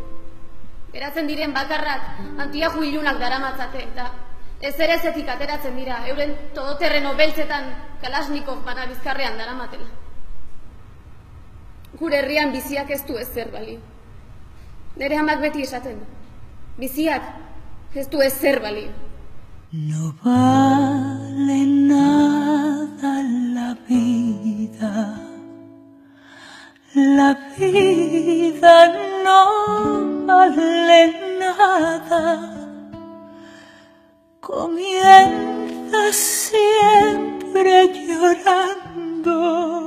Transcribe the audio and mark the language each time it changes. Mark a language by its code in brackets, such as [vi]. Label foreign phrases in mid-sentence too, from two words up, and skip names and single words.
[eu] Geratzen diren bakarrak antiaju ilunak daramatzate eta ezerezetik ateratzen dira, euren todoterreno beltzetan Kalashnikov bana bizkarrean daramatela. Gure herrian biziak ez du ezer balio. Nere amak beti esaten du. Biziak ez du ezer balio. [es] No vale nada la vida. La vida no vale nada. Comienza siempre llorando.